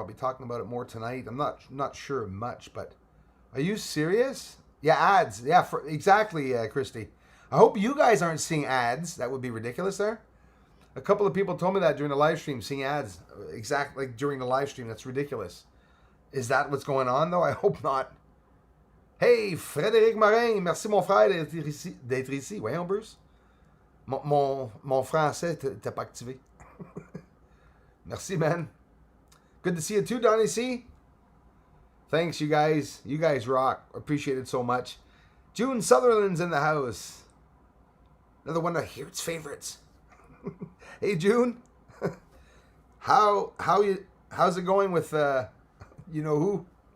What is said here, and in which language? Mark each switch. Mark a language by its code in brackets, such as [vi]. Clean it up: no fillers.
[en] I'll be talking about it more tonight. I'm not sure much, but are you serious? Yeah, ads. Yeah, exactly, Christy. I hope you guys aren't seeing ads. That would be ridiculous. There, a couple of people told me that during the live stream, seeing ads exactly like during the live stream. That's ridiculous. Is that what's going on though? I hope not. [fr] Hey, Frédéric Morin, merci mon frère d'être ici. Voyons, Bruce. Mon français t'es pas activé. Merci, man. [en] Good to see you too, Donnie C. Thanks, you guys. You guys rock. Appreciate it so much. June Sutherland's in the house. Another one of Here's Favorites. Hey, June. How's it going with you know who?